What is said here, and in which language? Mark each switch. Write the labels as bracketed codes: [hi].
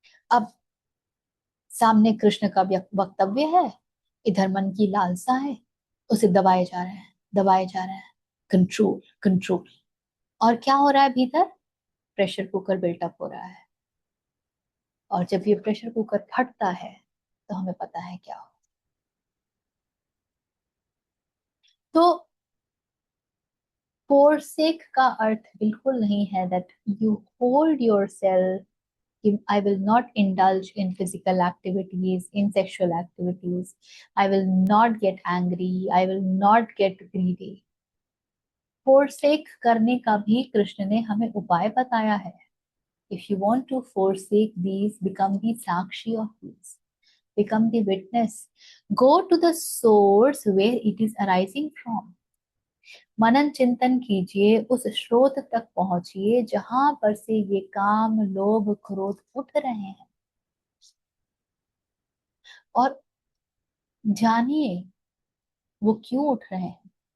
[hi] अब सामने कृष्ण का वक्तव्य है, इधर मन की लालसा है, उसे दबाए जा रहे हैं, दबाए जा रहे हैं। Control control. और क्या हो रहा है भीतर? प्रेशर कुकर बिल्टअप हो रहा है। और जब ये प्रेशर कुकर फटता है तो हमें पता है क्या हो। तो forsake का अर्थ बिल्कुल नहीं है [en] that you hold yourself, I will not indulge in physical activities, in sexual activities. I will not get angry. I will not get greedy. [hi] Forsake करने का भी कृष्ण ने हमें उपाय बताया है। [en] If you want to forsake these, become the sakshi of these. Become the witness. Go to the source where it is arising from. [hi] मनन चिंतन कीजिए, उस स्रोत तक पहुंचिए जहां पर से ये काम, लोभ, क्रोध उठ रहे हैं, और जानिए वो क्यों उठ रहे हैं।